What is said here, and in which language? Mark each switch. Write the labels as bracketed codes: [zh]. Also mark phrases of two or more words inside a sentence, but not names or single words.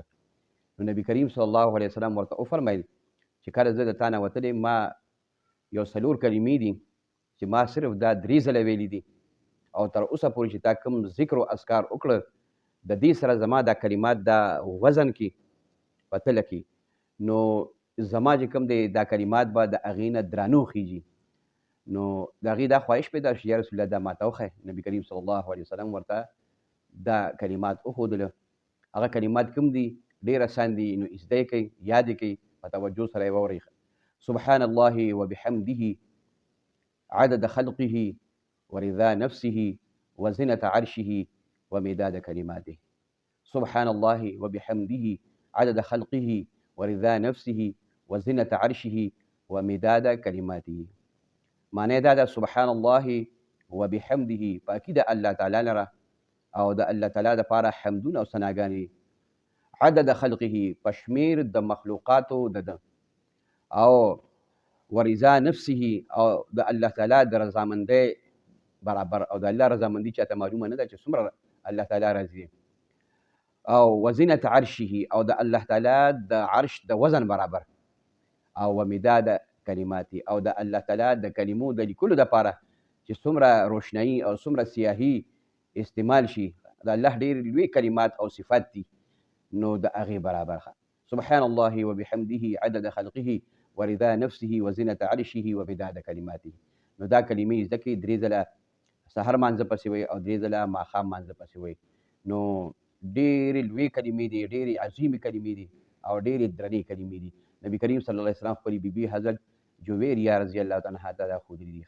[ps] نو نبي کریم [ar] صلی الله علیه وسلم [ps] ورته وفرمیل چې کله زه د تا نه وتلی، ما یو 4 کلمې دي چې ما صرف دا 3 ځله ویلي دي، او تر اوسه پورې چې تا کوم ذکر او اذکار وکړه، د دې سره زما دا کلمات دا وزن کې په تله کې، نو زما چې کوم دی دا کلمات به د هغې نه درانه وخیږي. نو د هغې دا خواهش پیدا شو، [ar] یا رسول الله [ps] دا ماته وښیه. نبي کریم [ar] صلی الله علیه وسلم [ps] ورته دا کلمات وښودله. هغه کلمات کوم دي؟ ډېر اسان دي، نو زده یې کړئ، یاد یې کړئ، په توجه سره یې واورئ. [ar] سبحان الله وبحمده عدد خلقه ورضا نفسه وزنة عرشه ومداد كلماته. سبحان الله وبحمده عدد خلقه ورضا نفسه وزنة عرشه ومداد كلماته. [ps] معنی دا ده [ar] سبحان الله وبحمده، [ps] پاکی د الله تعالی لره او د الله تعالی دپاره حمدونه او ثناګانې، [ar] عدد خلقه [ps] په شمیر د مخلوقاتو د ده، او [ar] ورضا نفسه [ps] او د الله تعالی د رضامندۍ برابر، او د الله رضامندي چاته معلومه نه ده چې څومره الله تعالی راضي، او [ar] وزنة عرشه [ps] او د الله تعالی د عرش د وزن برابر، او [ar] ومداد کلماتي [ps] او د الله تعالی د کلمو د لیکلو دپاره چې څومره روشنایي او څومره سیاهي استعمال شي، د الله ډېر لوی کلمات او صفات دي، نو د هغې برابر. [ar] سبحان الله وبحمده عدد خلقه ورضا نفسه وزنة عرشه ومداد کلماته. [ps] نو دا کلمې زده کړئ، 3 ځله سحر مانځه پسې وایي او 3 ځله ماښام مانځه پسې وایي. نو ډېرې لویې کلمې دي، ډېرې عظیمې کلمې دي او ډېرې درنې کلمې دي. نبي کریم [ar] صلی الله علیه وسلم [ps] خپلې بیبي حضرت جویریه [ar] رضی الله تعالی عنها [ps] ته دا ښودلي دي.